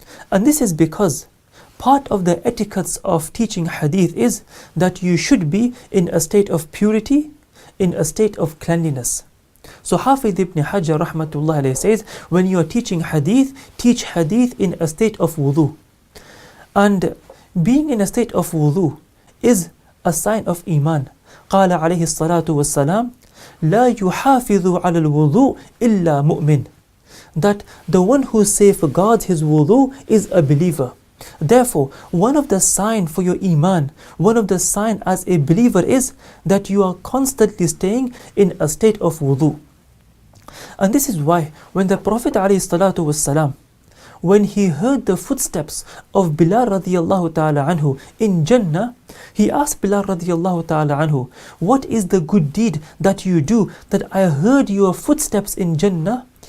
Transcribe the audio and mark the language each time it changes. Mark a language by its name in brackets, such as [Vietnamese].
[English] And this is because part of the etiquettes of teaching hadith is that you should be in a state of purity, in a state of cleanliness. So Hafiz ibn Hajar rahmatullah alayhi says, when you are teaching hadith, teach hadith in a state of wudu. And being in a state of wudu is a sign of iman. [Arabic] قال عليه الصلاة والسلام لا يحافظ على الوضوء إلا مؤمن. [English] That the one who safeguards his wudu is a believer. Therefore, one of the sign for your iman, one of the sign as a believer is that you are constantly staying in a state of wudu. And this is why when the Prophet ﷺ, when he heard the footsteps of Bilal radiallahu ta'ala anhu in Jannah, he asked Bilal radiallahu ta'ala anhu, what is the good deed that you do that I heard your footsteps in Jannah?